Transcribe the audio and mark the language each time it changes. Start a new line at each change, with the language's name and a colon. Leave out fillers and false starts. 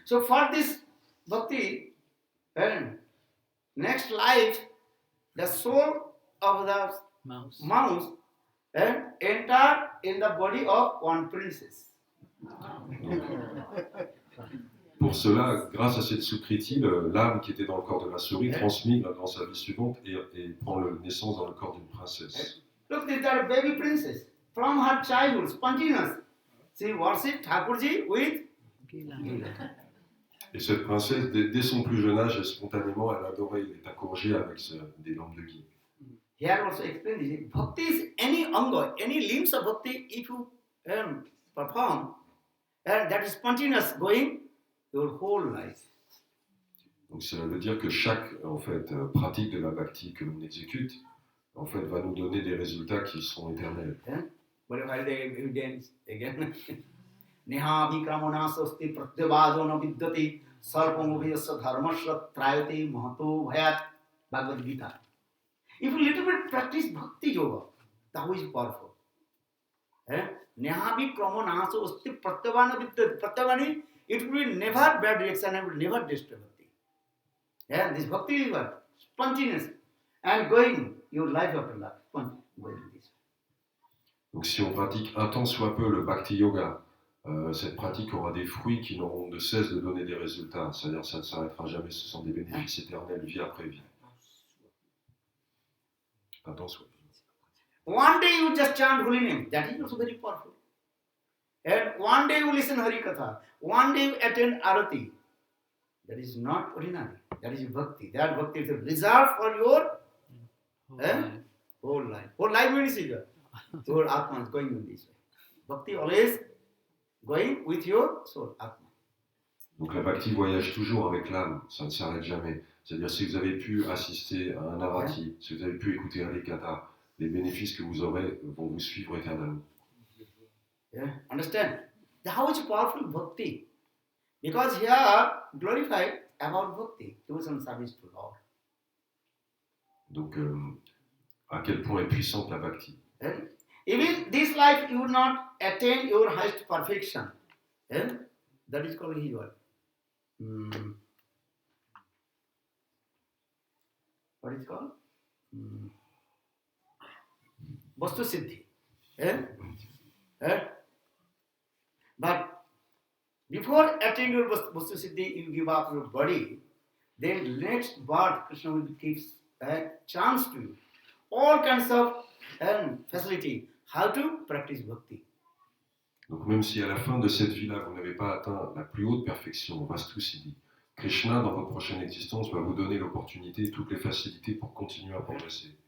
English: So for this bhakti, and next life, the soul of the Mouse. mouse and enter in the body of one princess.
French: Pour cela, grâce à cette Sukriti, l'âme qui était dans le corps de la souris transmigre dans sa vie suivante et prend naissance dans le corps d'une princesse.
English: Look, this is a baby princess. From her childhood, spontaneous. She worshipped Thakurji with Gila.
French: Et cette princesse, dès son plus jeune âge, spontanément, elle adorait les Thakurji avec des lampes de ghee.
English: Here also explained this. Bhakti is any anga, any limbs of bhakti, if you perform, and that is spontaneous going your whole life.
French: Donc ça veut dire que chaque pratique de la bhakti que l'on exécute, en fait, va nous donner des résultats qui seront éternels.
English: But while the evidence again,
Sanskrit: Neha vikramana sosti pratyavado na vidyati sarpamubhyasya dharmasya trayate mahato bhayat. Bhagavad Gita.
English: If you little bit practice bhakti yoga, that is powerful.
Sanskrit: Neha vikramana sosti pratyavana vidyati. Pratyavani,
English: it will be never bad reaction and will never destroy bhakti. This bhakti is what? Spontaneous. And going your life after life. Going this.
French: Donc si on pratique un tant soit peu le bhakti yoga, cette pratique aura des fruits qui n'auront de cesse de donner des résultats. C'est-à-dire que ça ne s'arrêtera jamais, ce sont des bénéfices éternels, vie après vie. Un tant soit peu.
English: One day you just chant holy name, that is also very powerful. And one day you listen Hari Katha, one day you attend Arati. That is not ordinary, that is bhakti. That bhakti is reserved for your whole life. Whole life means your Atma is going in this way. Bhakti always going with your soul, Atma.
French: Donc la bhakti voyage toujours avec l'âme, ça ne s'arrête jamais. C'est-à-dire si vous avez pu assister à un arati, si vous avez pu écouter un Kata, les bénéfices que vous aurez vont vous suivre éternellement.
English: Understand? How is powerful bhakti? Because here glorified about bhakti, devotion service to Lord.
French: Donc à quel point est puissante la bhakti.
English: Even this life you will not attain your highest perfection. That is called his word. What is it called? Vastu Siddhi. But before attaining your Vastu Siddhi, you give up your body, then next birth, Krishna will give a chance to you. All kinds of facility. How to practice bhakti.
French: Donc même si à la fin de cette vie-là, vous n'avez pas atteint la plus haute perfection, Vastu Siddhi, Krishna, dans votre prochaine existence, va vous donner l'opportunité et toutes les facilités pour continuer à progresser.